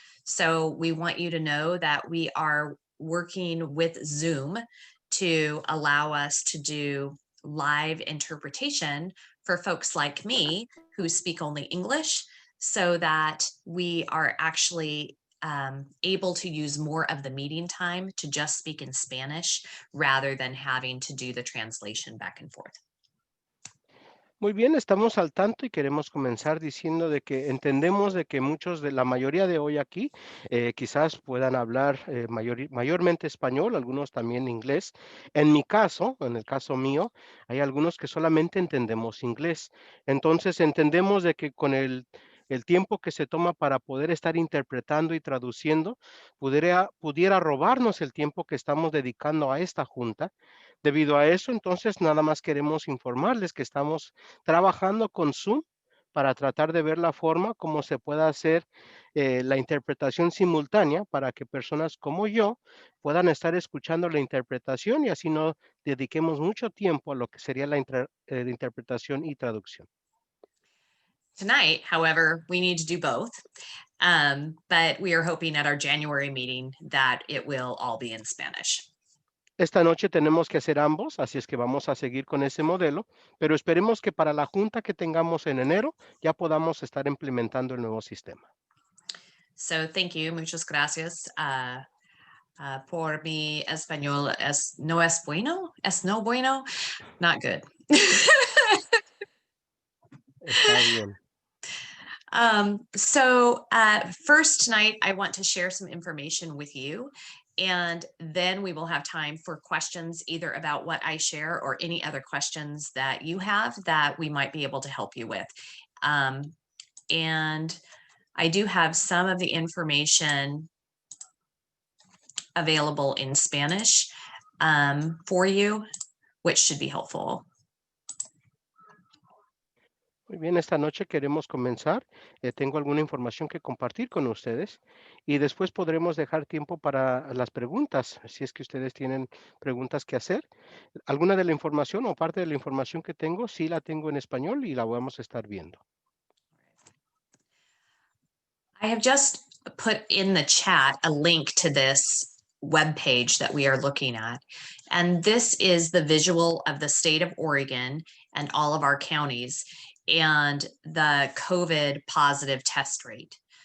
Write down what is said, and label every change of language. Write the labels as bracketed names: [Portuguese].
[English] So we want you to know that we are working with Zoom to allow us to do live interpretation for folks like me who speak only English, so that we are actually able to use more of the meeting time to just speak in Spanish rather than having to do the translation back and forth. [Spanish] Muy bien, estamos al tanto y queremos comenzar diciendo de que entendemos de que muchos de la mayoría de hoy aquí quizás puedan hablar mayormente español, algunos también inglés. En mi caso, en el caso mío, hay algunos que solamente entendemos inglés. Entonces entendemos de que con el tiempo que se toma para poder estar interpretando y traduciendo, pudiera robarnos el tiempo que estamos dedicando a esta junta. Debido a eso, entonces, nada más queremos informarles que estamos trabajando con Zoom para tratar de ver la forma como se pueda hacer la interpretación simultánea para que personas como yo puedan estar escuchando la interpretación y así no dediquemos mucho tiempo a lo que sería la interpretación y traducción. [English] Tonight, however, we need to do both, but we are hoping at our January meeting that it will all be in Spanish. [Spanish] Esta noche tenemos que hacer ambos, así es que vamos a seguir con ese modelo, pero esperemos que para la junta que tengamos en enero ya podamos estar implementando el nuevo sistema. [English] So thank you, [Spanish] muchas gracias. Por mi español no es bueno, es no bueno, [English] not good. [Spanish] Está bien. [English] So first tonight, I want to share some information with you, and then we will have time for questions either about what I share or any other questions that you have that we might be able to help you with. And I do have some of the information available in Spanish for you, which should be helpful. [Spanish] Muy bien, esta noche queremos comenzar. Tengo alguna información que compartir con ustedes y después podremos dejar tiempo para las preguntas, si es que ustedes tienen preguntas que hacer. Alguna de la información o parte de la información que tengo, sí la tengo en español y la vamos a estar viendo. [English] I have just put in the chat a link to this web page that we are looking at. And this is the visual of the state of Oregon and all of our counties and the COVID positive test rate.